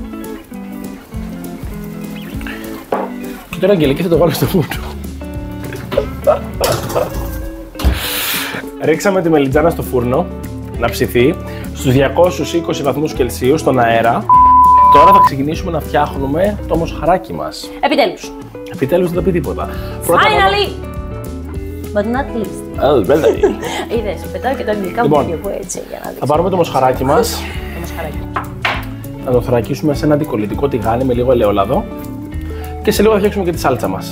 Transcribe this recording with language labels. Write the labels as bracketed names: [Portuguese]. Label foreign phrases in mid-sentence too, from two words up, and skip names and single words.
[Greek] Και τώρα Αγγελική θα το βάλω στο φούρνο. Ρίξαμε τη μελιτζάνα στο φούρνο να ψηθεί στους 220 βαθμούς Κελσίου στον αέρα. Τώρα θα ξεκινήσουμε να φτιάχνουμε το μοσχαράκι μας. Επιτέλους. Επιτέλους δεν θα πει τίποτα. [English] Finally! But not least. Oh, really? [Greek] Είδες, πετάω και τα αγγλικά μου και εγώ έτσι για να δείξω. Θα πάρουμε το μοσχαράκι μας. Το μοσχαράκι. Θα το θωρακίσουμε σε ένα αντικολλητικό τηγάνι με λίγο ελαιόλαδο. Και σε λίγο θα φτιάξουμε και τη σάλτσα μας.